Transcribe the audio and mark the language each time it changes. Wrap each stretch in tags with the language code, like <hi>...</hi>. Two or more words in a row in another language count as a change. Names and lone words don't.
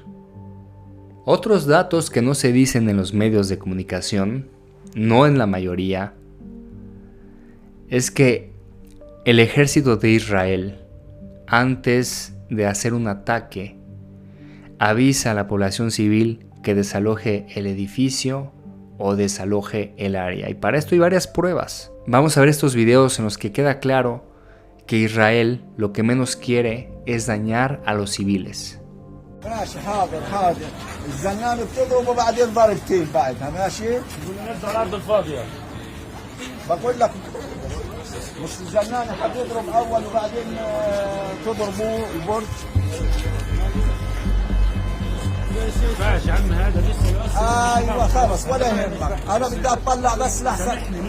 <es>Otros datos que no se dicen en los medios de comunicación, no en la mayoría, es que el ejército de Israel, antes de hacer un ataque, avisa a la población civil que desaloje el edificio o desaloje el área. Y para esto hay varias pruebas. Vamos a ver estos videos en los que queda claro que Israel lo que menos quiere es dañar a los civiles.</es> <ar>ماشي حاضر حاضر الزنان بتضرب وبعدين ضربتين بعدها ماشي نزل على الارض الفاضيه بقول لك مش الزنان حتضرب اول وبعدين تضربوا البرج ماشي عم هذا لسه ايوه خلص ولا يهمك انا بدي اطلع بس لحسن</ar>